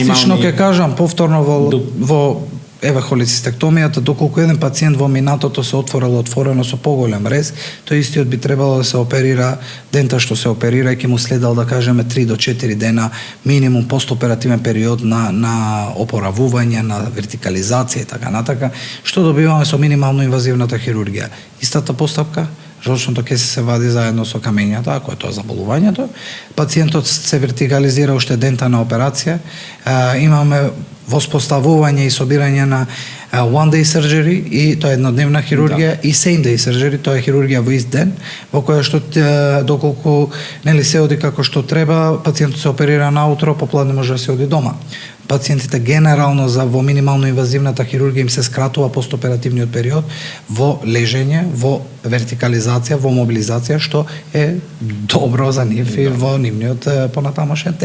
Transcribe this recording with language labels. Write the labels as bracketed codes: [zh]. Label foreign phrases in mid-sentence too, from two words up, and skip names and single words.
[mk] Пластично ќе кажам, повторно во холецистектомијата, доколку еден пациент во минатото се отворено со поголем рез, тој истиот би требало да се оперира дента што се оперира и ќе му следал, да кажеме, 3 до 4 дена минимум постоперативен период на опоравување, на вертикализација и така натака, што добиваме со минимално инвазивната хирургија. Истата постапка, жолчното кесе се вади заедно со камењата, ако е тоа заболувањето. Пациентот се вертикализира уште дента на операција. Имаме воспоставување и собирање на [en] one day surgery, [mk] и тоа е еднодневна хирургија, и [en] same day surgery, [mk] тоа е хирургија во ист ден, во која што доколку нели се оди како што треба, пациентот се оперира наутро, попладне може да се оди дома. Пациентите генерално во минимално инвазивната хирургија им се скратува постоперативниот период во лежење, во вертикализација, во мобилизација, што е добро за нив и во нивниот понатамошен тек.